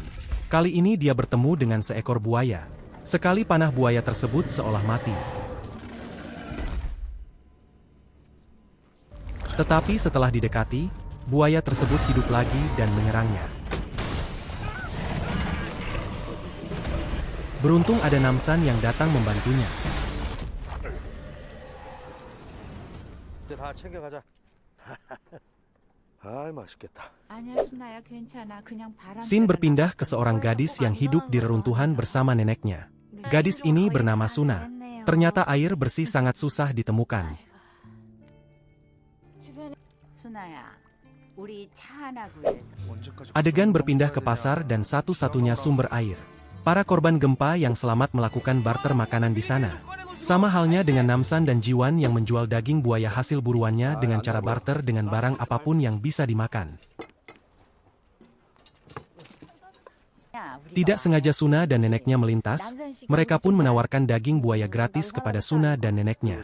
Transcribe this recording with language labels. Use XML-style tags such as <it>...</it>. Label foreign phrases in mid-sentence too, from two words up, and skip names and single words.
<id>Kali ini dia bertemu dengan seekor buaya. Sekali panah buaya tersebut seolah mati. Tetapi setelah didekati, buaya tersebut hidup lagi dan menyerangnya. Beruntung ada Namsan yang datang membantunya.</id> <ko>다 챙겨가자. 아이 맛있겠다. 아니야, 순아야, 괜찮아. 그냥 바람.</ko> <id>Scene berpindah ke seorang gadis yang hidup di reruntuhan bersama neneknya. Gadis ini bernama Suna. Ternyata air bersih sangat susah ditemukan.</id> <ko>순아야, 우리 차 하나 구해서.</ko> <id>Adegan berpindah ke pasar dan satu-satunya sumber air. Para korban gempa yang selamat melakukan barter makanan di sana. Sama halnya dengan Namsan dan Ji-won yang menjual daging buaya hasil buruannya dengan cara barter dengan barang apapun yang bisa dimakan. Tidak sengaja Suna dan neneknya melintas, mereka pun menawarkan daging buaya gratis kepada Suna dan neneknya.</id>